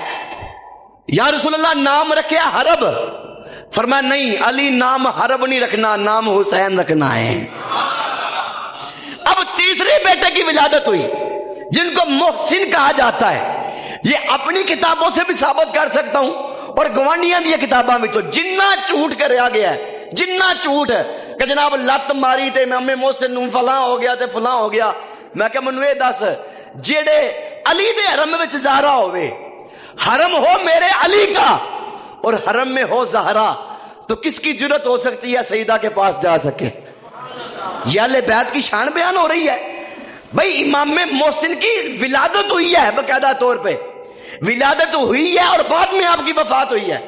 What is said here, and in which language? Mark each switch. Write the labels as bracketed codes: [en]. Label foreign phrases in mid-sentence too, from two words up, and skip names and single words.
[ur] یا رسول اللہ نام رکھے حرب. فرمایا نہیں علی نام حرب نہیں رکھنا، نام حسین رکھنا ہے. اب تیسرے بیٹے کی ولادت ہوئی جن کو محسن کہا جاتا ہے. یہ اپنی کتابوں سے بھی ثابت کر سکتا ہوں [pa] اور گوانڈیاں دی کتاباں میں تو جنہ جھوٹ کریا گیا ہے، جنہ جھوٹ ہے کہ جناب لت ماری تے امام محسن نوں فلاں ہو گیا تے فلاں ہو گیا. میں کہ منوں اے دس جڑے علی دے حرم وچ زہرا ہوئے، [ur] حرم ہو میرے علی کا اور حرم میں ہو زہرا، تو کس کی جرت ہو سکتی ہے سیدہ کے پاس جا سکے؟ یہ اہل بیت کی شان بیان ہو رہی ہے. بھائی امام محسن کی ولادت ہوئی ہے، باقاعدہ طور پہ ولادت ہوئی ہے اور بعد میں آپ کی وفات ہوئی ہے.